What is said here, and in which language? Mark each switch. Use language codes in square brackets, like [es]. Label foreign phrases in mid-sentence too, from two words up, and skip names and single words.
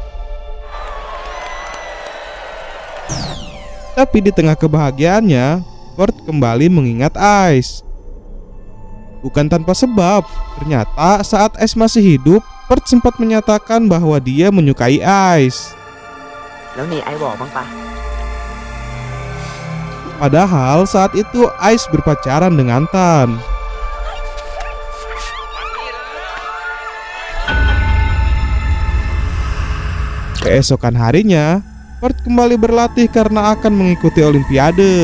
[id] Tapi di tengah kebahagiaannya, Pert kembali mengingat Ice. Bukan tanpa sebab, ternyata saat Ice masih hidup, Pert sempat menyatakan bahwa dia menyukai Ice. [th] แล้วนี่ไอ้บอกบ้างปะ [id] Padahal saat itu Ice berpacaran dengan Tan. Keesokan harinya, Pert kembali berlatih karena akan mengikuti olimpiade.